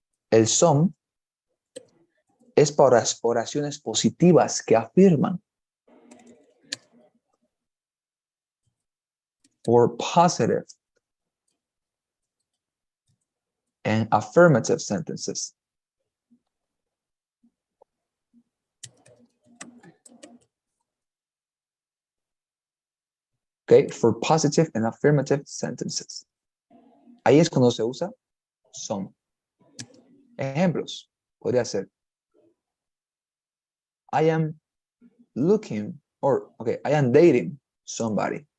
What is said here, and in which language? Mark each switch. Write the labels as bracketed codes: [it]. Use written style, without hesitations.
[es] El some es para oraciones positivas que afirman. [en] For positive and affirmative sentences. Okay, for positive and affirmative sentences. [es] Ahí es cuando se usa some. Ejemplos, podría ser. [en] I am looking, or, okay, I am dating somebody.